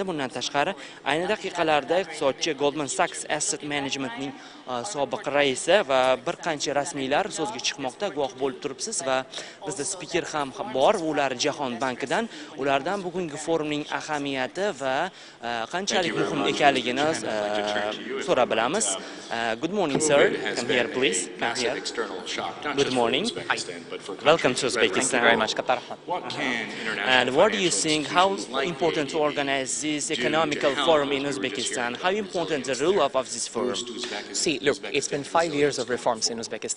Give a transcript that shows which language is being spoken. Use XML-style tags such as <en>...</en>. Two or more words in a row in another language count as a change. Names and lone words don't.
<uz>Bundan tashqari ayni daqiqalarda iqtisodchi Goldman Sachs Asset Management'ning sobiq raisi va bir qancha rasmiylar so'zga chiqmoqda, guvoh bo'lib turibsiz va bizda spiker ham bor, ular Jahon bankidan, ulardan bugungi forumning ahamiyati va qanchalik muhim ekanligini so'rab bilamiz.</uz> <en>Good morning, sir. Come here, please. Come here. Good morning. Welcome to Uzbekistan. Thank you very much. And what do you think? How important to organize this economical forum in Uzbekistan? How important the role of this forum? See, look, it's been 5 years of reforms in Uzbekistan.</en>